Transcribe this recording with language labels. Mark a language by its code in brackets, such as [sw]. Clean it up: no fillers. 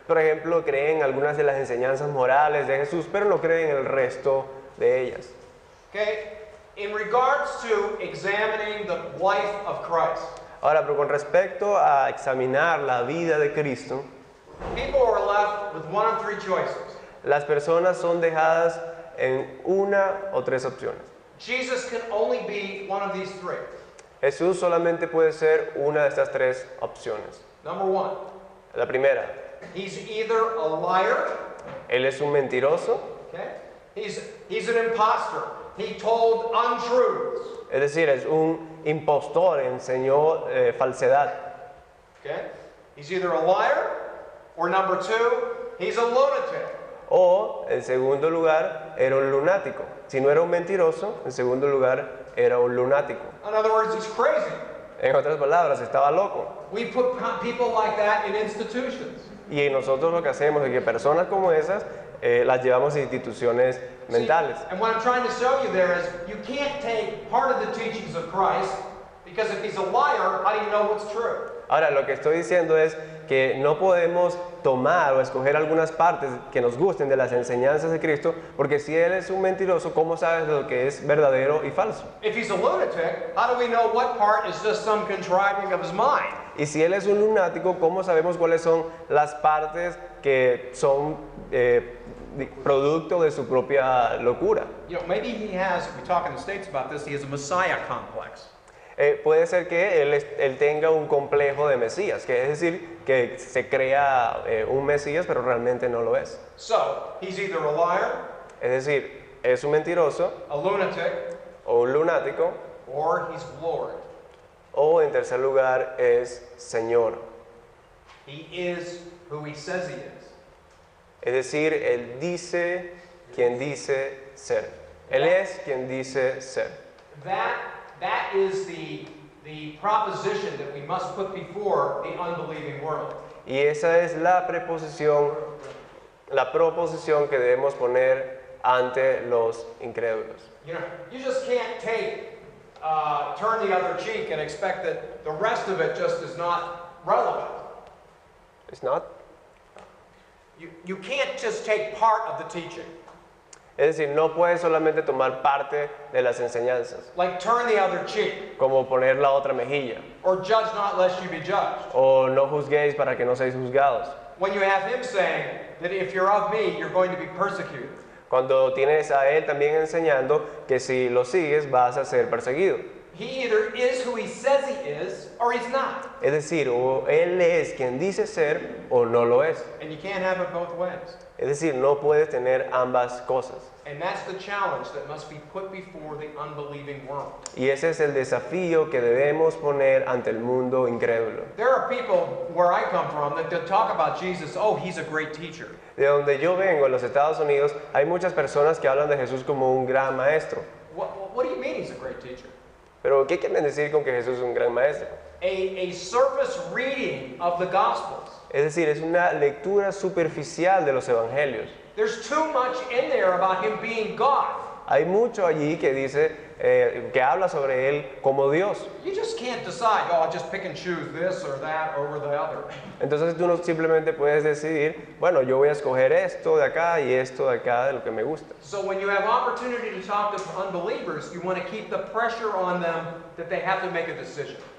[es] Por ejemplo, creen algunas de las enseñanzas morales de Jesús, pero no creen en el resto de ellas. [en] Okay? In regards to examining the life of Christ, [es] Ahora, pero con respecto a examinar la vida de Cristo, [en] people are left with one of three choices. [es] las personas son dejadas en una o tres opciones. [en] Jesus can only be one of these three. [es] Jesús solamente puede ser una de estas tres opciones. [en] Number one, [es] La primera, [en] he's either a liar, [es] él es un mentiroso, [en] okay? He's an imposter. He told untruths. [es] es decir, es un impostor, enseñó falsedad. [en] Okay? He's either a liar, or number two, he's a lunatic. [es] O, en segundo lugar, era un lunático. Si no era un mentiroso, en segundo lugar, era un lunático. [en] In other words, he's crazy. [es] En otras palabras, estaba loco. [en] We put people like that in institutions. [es] Y nosotros lo que hacemos es que personas como esas las llevamos a instituciones mentales. [en] See, and what I'm trying to show you there is you can't take part of the teachings of Christ, because if he's a liar, how do you know what's true? [es] Ahora, lo que estoy diciendo es que no podemos tomar o escoger algunas partes que nos gusten de las enseñanzas de Cristo, porque si Él es un mentiroso, ¿cómo sabes lo que es verdadero y falso? [en] If he's a lunatic, how do we know what part is just some contriving of his mind? [es] Y si Él es un lunático, ¿cómo sabemos cuáles son las partes que son producto de su propia locura? [en] You know, maybe he has, we talk in the States about this, he has a Messiah complex. [es] Puede ser que él tenga un complejo de Mesías, que es decir, que se crea un Mesías, pero realmente no lo es. [en] So, he's either a liar, [es] Es decir, es un mentiroso [en] a lunatic, [es] o un lunático, [en] or he's Lord. [es] o en tercer lugar es Señor. [en] He is who he says he is. [es] Es decir, Él dice quien dice ser. Él es quien dice ser. [en] That is the proposition that we must put before the unbelieving world. [es] Y esa es la proposición que debemos poner ante los incrédulos. [en] You know, you just can't turn the other cheek and expect that the rest of it just is not relevant. It's not? You can't just take part of the teaching. [es] Es decir, no puedes solamente tomar parte de las enseñanzas, [en] Like turn the other cheek, [es] como poner la otra mejilla, [en] or judge not lest you be judged. [es] o no juzguéis para que no seáis juzgados. [en] When you have him saying that if you're of me, you're going to be persecuted. [es] Cuando tienes a Él también enseñando que si lo sigues vas a ser perseguido. [en] He either is who he says he is, or he's not. [es] Es decir, o Él es quien dice ser o no lo es. [en] And you can't have it both ways. [es] Es decir, no puedes tener ambas cosas. [en] And that's the challenge that must be put before the unbelieving world. [es] Y ese es el desafío que debemos poner ante el mundo incrédulo. [en] There are people where I come from that talk about Jesus, oh, he's a great teacher. [es] De donde yo vengo, en los Estados Unidos, hay muchas personas que hablan de Jesús como un gran maestro. [en] What do you mean he's a great teacher? [es] Pero, ¿qué quieren decir con que Jesús es un gran maestro? [en] A surface reading of the Gospels. [es] Es decir, es una lectura superficial de los evangelios. [en] There's too much in there about him being God. [es] Hay mucho allí que dice, que habla sobre Él como Dios. [en] You just can't decide, oh, I'll just pick and choose this or that over the other. [es] Entonces tú no simplemente puedes decidir, bueno, yo voy a escoger esto de acá y esto de acá de lo que me gusta. [en] So when you have opportunity to talk to unbelievers, you want to keep the pressure on them that they have to make a decision.